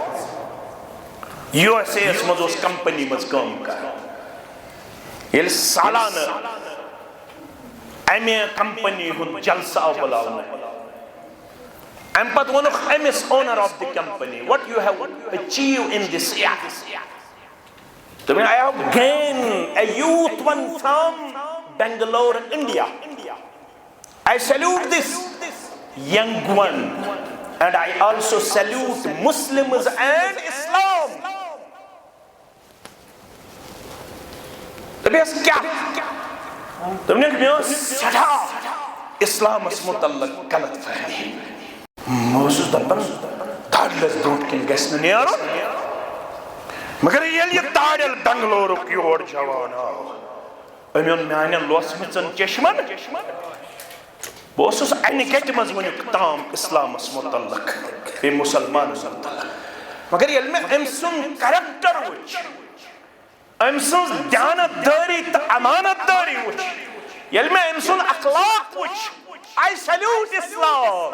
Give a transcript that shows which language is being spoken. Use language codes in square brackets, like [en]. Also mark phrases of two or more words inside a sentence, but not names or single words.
[ks] USA یس منٛز اوس کمپنی منٛز کٲم کران ییٚلہِ سالانہٕ امہِ کمپنی ہُنٛد جلسہٕ آو بُلاونہٕ امہِ پتہٕ ووٚنُکھ أمِس [en] owner of the company what you have achieved in this year [ks] دوٚپُن [en] I have gained a youth one from Bangalore, India. I salute this young one and I also salute Muslims and Islam. [ks] دوٚپُس کیٛاہ دوٚپُن مےٚ ٲس سٮ۪ٹھاہ اسلامس متعلق غلط فہمی بہٕ اوسُس دپان داڑلس برونٛٹھ کِنۍ گژھِ نہٕ نیرُن مگر ییٚلہِ یہِ داڑٮ۪ل بنگلورُک یور جوان آو أمۍ اوٚن میانٮ۪ن لوسمٕژن چشمن بہٕ اوسُس انہِ گٹہِ منٛز وٕنیُک تام اسلامس متعلق بیٚیہِ مُسلمانن متعلق مگر ییٚلہِ مےٚ أمۍ سُنٛد کریکٹر وٕچھ أمۍ سٕنٛز دیانت دٲری تہٕ امانت دٲری وٕچھ ییٚلہِ مےٚ أمۍ سُنٛد اخلاق وٕچھ [en] I salute Islam.